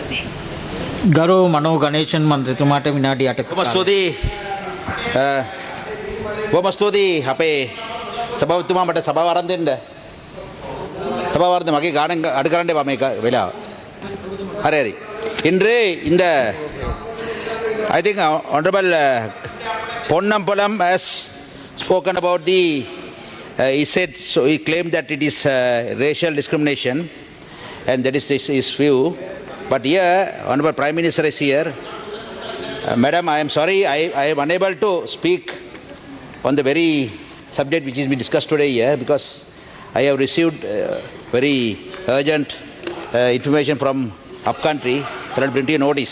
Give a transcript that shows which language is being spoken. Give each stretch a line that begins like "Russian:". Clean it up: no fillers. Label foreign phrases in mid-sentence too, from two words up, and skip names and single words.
Sinhala: ගරු මනෝ ගණේෂන් මන්ත්‍රතුමාට විනාඩි 8ක බොහොම ස්තුතියි. බොහොම ස්තුතියි අපේ සභාපතිතුමා මට සභාව ආරම්භ දෙන්න. සභාව ආරම්භ මගේ ගාණන් අඩු කරන්න එපා මේක වෙලාව. හරි හරි.
Tamil: இன்று இந்த
English: I think honorable Ponnambalam has spoken about the he said so he claimed that it is racial discrimination and that is his view. But here, Honorable Prime Minister is here. Madam, I am sorry, I am unable to speak on the very subject which is being discussed today here because I have received very urgent information from upcountry that will bring notice.